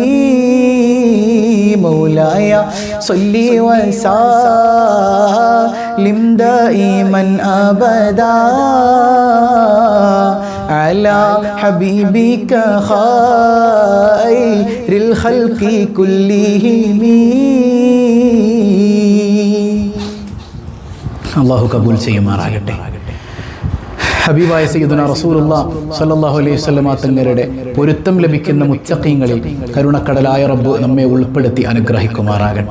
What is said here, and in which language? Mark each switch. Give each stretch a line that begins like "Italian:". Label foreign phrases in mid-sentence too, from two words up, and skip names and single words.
Arabic: مولاي صل وسلم دائما أبدا على حبيبك خير الخلق كلهم
Malayalam: അല്ലാഹു കബൂൽ ചെയ്യുമാറാകട്ടെ. ഹബീബായ
Arabic: سيدنا رسول الله صلى الله عليه وسلم
Malayalam: തങ്ങളുടെ പൊരുത്തം ലഭിക്കുന്ന മുത്തഖീങ്ങളിൽ കരുണക്കടലായ റബ്ബ് നമ്മെ ഉൾപ്പെടുത്തി അനുഗ്രഹിക്കുമാറാകട്ടെ.